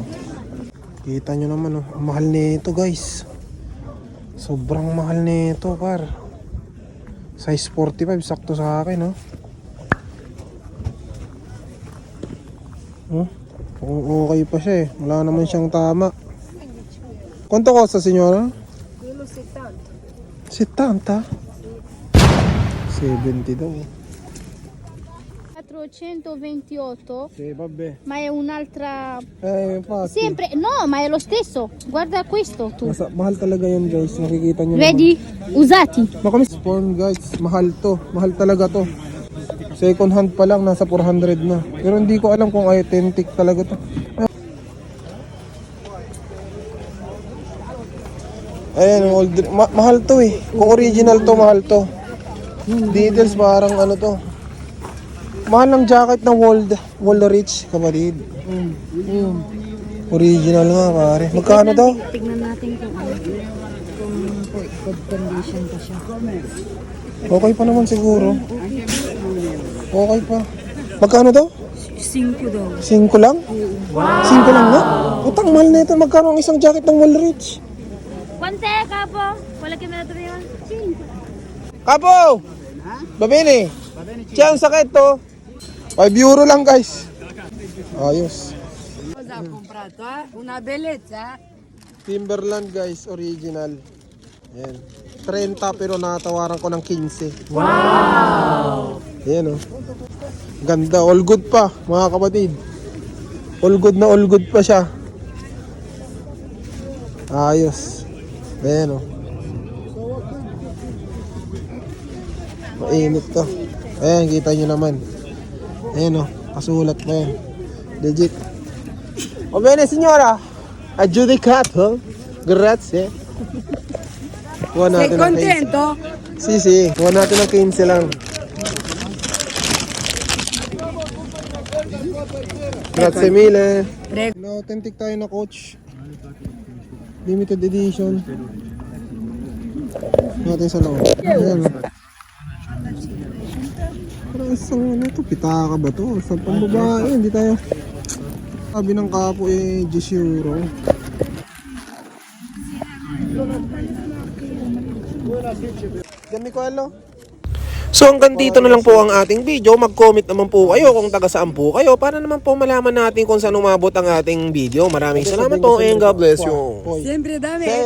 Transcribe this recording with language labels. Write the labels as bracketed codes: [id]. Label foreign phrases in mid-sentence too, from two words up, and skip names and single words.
[tl] Kita nyo naman, oh. Ang mahal nito, guys. Sobrang mahal nito, par. Size 45, sakto sa akin, oh. Oh, okay pa siya, eh. Wala naman siyang tama. [it] Quanto costa, signora? [tl] Kilo 70. 70? 70 daw. 428, [it] Sì, vabbè. ma è un'altra... Infatti. Sempre, no, ma è lo stesso. Guarda questo tu. [tl] Mahal talaga yan, guys. Nakikita nyo naman. [it] Vedi? Usati. [tl] Baka may spawn, guys. Mahal to. Mahal talaga to. [en] Second hand [tl] pa lang, nasa 400 na. Pero hindi ko alam kung authentic talaga to. Ayan, old, mahal to eh. Kung original to, mahal to. Details parang ano to. Mahal ng jacket ng Woolrich, kapatid. Original nga, pare. Magkano daw? Tignan natin kung ano. Kung [en] good condition [tl] pa siya. Okay pa naman siguro. Okay pa. Magkano daw? 5 daw. 5 lang? 5 lang na? Utang mahal na ito. Magkano ang isang jacket ng Woolrich? [it] Quante, capo? Quella che me la dobbiamo? 5. [tl] Kapo! Babini! Siya ang sakit to. 5 euro lang, guys. Ayos. [it] Cosa ha comprato? Una bellezza? [tl] Timberland, guys. Original. Ayan. 30 pero nakatawaran ko ng 15. Wow! Ayan, oh. Ganda. [en] All good [tl] pa, mga kapatid. [en] All good [tl] pa siya. Ayos. Ayan, oh. Mainit to. Ayan, kita nyo naman. Ayan, oh. Kasulat pa yan. Legit. [it] O bene, signora. Aggiudicato. Grazie. Kuha Sei [tl] natin ng 15. [it] contento? [tl] Si. Kuha natin ng 15 lang. [it] Grazie mille. Prego. [tl] Authentic tayo na coach. [en] Limited edition. [tl] Natin sa loob. Ayan. Parang isang ano to, pitaka ba to? Sa pambabae, hindi tayo. Sabi ng kapo eh, 10 euro. Gami ko alo. So hanggang dito na lang po ang ating video. Mag-comment naman po kayo kung taga saan po kayo para naman po malaman natin kung saan umabot ang ating video. Maraming salamat po and [en] God bless you. [it] Sempre da me.